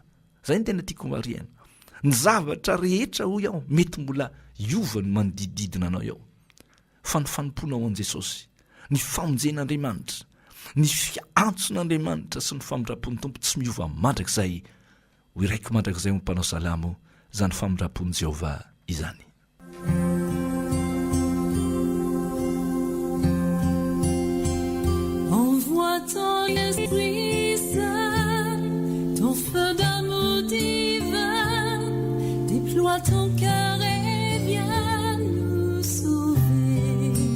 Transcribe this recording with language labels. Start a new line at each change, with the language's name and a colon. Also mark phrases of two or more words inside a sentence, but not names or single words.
Malagasy: Zay ny tena tiako marihana. Ny zavatra rehetra hoy ao mety mbola iova ny manodididina anao ao, fa ny fanomponao an'i Jesosy, ny famonjen'Andriamanitra, ny fiantson'Andriamanitra sy ny famindrapon'ny tompo tsy miova mandrakizay. Ho iraiko mandrakizay ho mpanao salamo zany famindrapon'i Jehova izany.
French: Envoie ton esprit saint, ton feu d'amour divin, déploie ton cœur et viens nous sauver.